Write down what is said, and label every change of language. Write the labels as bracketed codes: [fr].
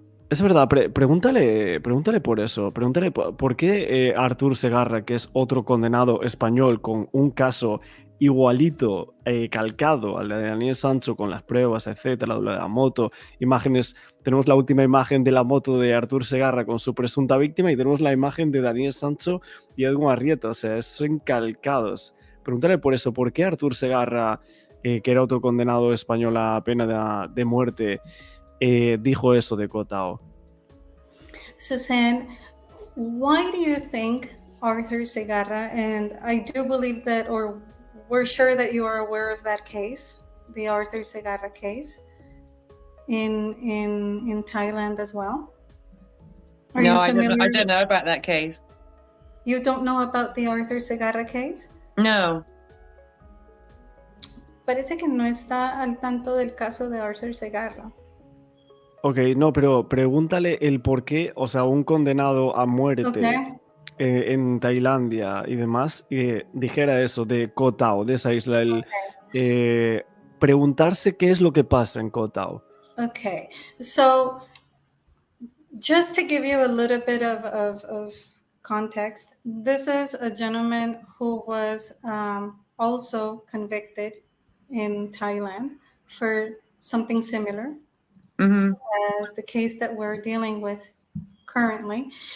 [es] Es verdad, pregúntale por eso, pregúntale por qué Artur Segarra, que es otro condenado español con un caso igualito, calcado al de Daniel Sancho, con las pruebas, etcétera, lo de la moto, imágenes, tenemos la última imagen de la moto de Artur Segarra con su presunta víctima y tenemos la imagen de Daniel Sancho y Edwin Arrieta, o sea, son calcados. Pregúntale por eso, ¿por qué Artur Segarra, que era otro condenado español a pena de muerte, dijo eso de Koh Tao? [en] Suzanne, why do you think Artur Segarra, and I do believe that, or we're sure that you are aware of that case, the Artur Segarra case in Thailand as well? No, I don't know about that case. You don't know about the Artur Segarra case? No. [es] Parece que no está al tanto del caso de Artur Segarra. Ok, no, pero pregúntale el por qué, o sea, un condenado a muerte en Tailandia y demás, dijera eso de Koh Tao, de esa isla, preguntarse qué es lo que pasa en Koh Tao. [en] Okay, so just to give you a little bit of context, this is a gentleman who was also convicted in Thailand for something similar as the case that we're dealing with currently.